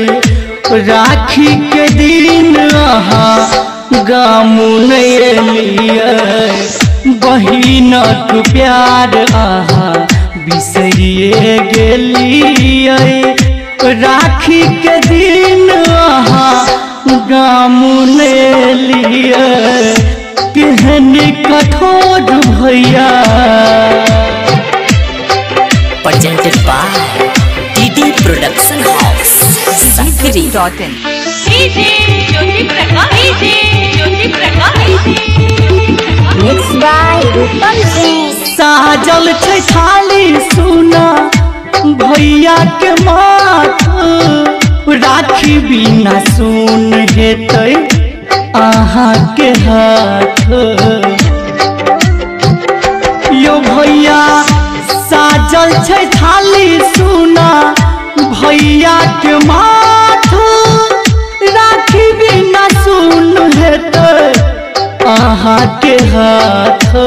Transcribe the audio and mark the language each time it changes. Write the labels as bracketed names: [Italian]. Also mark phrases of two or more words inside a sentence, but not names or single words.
[Maithili] राखी के दिन आहा गाम नहीं एलियै, बहिनक प्यार आहा बिसरिए गेलियै। राखी के दिन आहा गाम नहीं एलियै, केहन कठोर भैया। [English] Presented by DD Production House, Sakri. Mixed by Rupam Singh. [Maithili] साजल छै थाली सुना भैया के माथ, राखी बिना सुन हेतै आहा के हाथ। यो भैया साजल छै थाली सुना भैया के माथ, राखी बिना सुन हेतै आहा के हाथ।